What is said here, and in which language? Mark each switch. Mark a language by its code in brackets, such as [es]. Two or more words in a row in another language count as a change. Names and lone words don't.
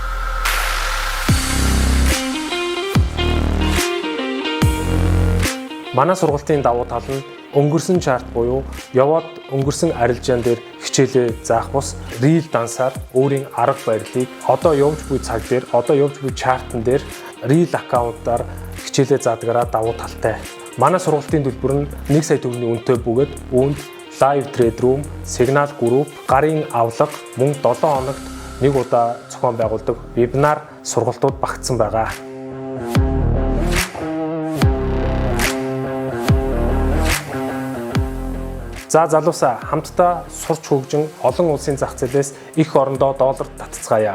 [mn] Манай сургалтын давуу тал нь өнгөрсөн чарт буюу яваад өнгөрсөн арилжаан дээр хичээлээ заах бус рил дансаар өөрийн арга барилыг одоо явж буй цаг дээр одоо явж буй чартн дээр рил аккаунтаар хичээлээ заадгаараа давуу талтай. Манай сургалтын төлбөр нь 1 сая төгрөгийн үнэтэй бөгөөд үүнд [en] live trade room, signal group, [mn] гарын авлага мөн 7 хоногт нэг удаа зохион байгуулдаг вебинар сургалтууд багтсан байгаа. За залуусаа хамтдаа сурч хөгжин олон улсын зах зээлээс их орондоо долларт татцгаая.